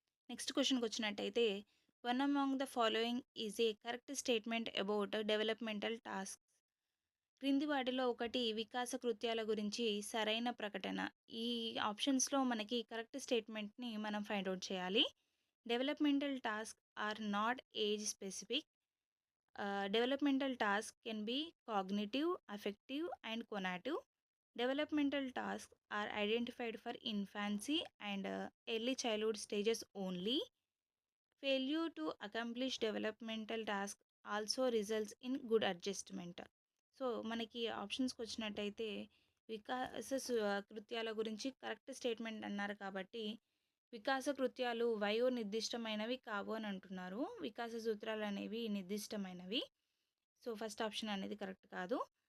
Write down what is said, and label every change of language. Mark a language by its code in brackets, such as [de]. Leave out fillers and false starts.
[te] Next క్వశ్చన్కి వచ్చినట్టయితే [en] One among the following is a correct statement about developmental task. [te] క్రింది వాటిలో ఒకటి వికాస కృత్యాల గురించి సరైన ప్రకటన. ఈ ఆప్షన్స్లో మనకి కరెక్ట్ స్టేట్మెంట్ని మనం ఫైండ్ అవుట్ చేయాలి. [en] Developmental task are not age specific. Developmental tasks can be cognitive, affective, and conative. Developmental tasks are identified for infancy and early childhood stages only. Failure to accomplish developmental tasks also results in good adjustment. [te] So మనకి ఆప్షన్స్కి వచ్చినట్టయితే వికాస కృత్యాల గురించి correct statement అన్నారు కాబట్టి వికాస కృత్యాలు వయో నిర్దిష్టమైనవి కావు అని అంటున్నారు. వికాస సూత్రాలు అనేవి నిర్దిష్టమైనవి. సో ఫస్ట్ ఆప్షన్ అనేది కరెక్ట్ కాదు.